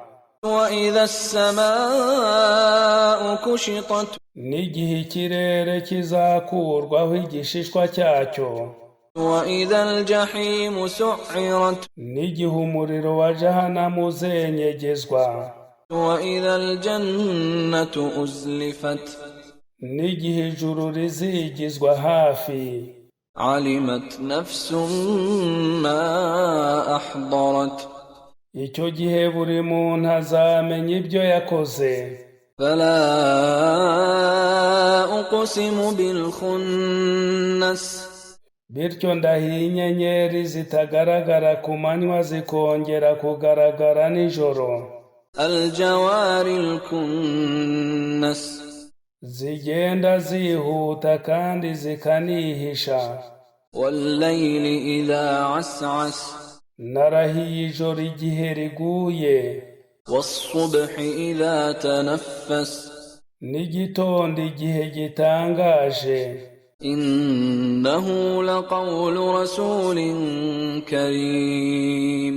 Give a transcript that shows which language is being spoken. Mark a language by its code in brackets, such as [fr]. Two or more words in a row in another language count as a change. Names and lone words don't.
[ar] وإذا السماء كشطت. [rw] N'igihe ikirere kizakurwaho igishishwa cyacyo. [ar] وإذا الجحيم سعرت. [rw] N'igihe umuriro wa Jahannama uzenyegezwa. [ar] وإذا الجنة أزلفت. [rw] N'igihe ijuru rizigizwa hafi. [ar] علمت نفس ما أحضرت. [rw] Icyo gihe buri muntu azamenya ibyo yakoze. [ar] فلا أقسم بالخنس. [rw] Bityo ndahiye inyenyeri zitagaragara ku manywa zikongera kugaragara nijoro. [ar] الجوار الكنس. [rw] Zigenda zihuta kandi zikanihisha. [ar] والليل إذا عسعس. [rw] Narahiye ijoro igihe riguye. [ar] والصبح إذا تنفس. [rw] N'igitondo igihe gitangaje. [ar] إنه لقول رسول كريم.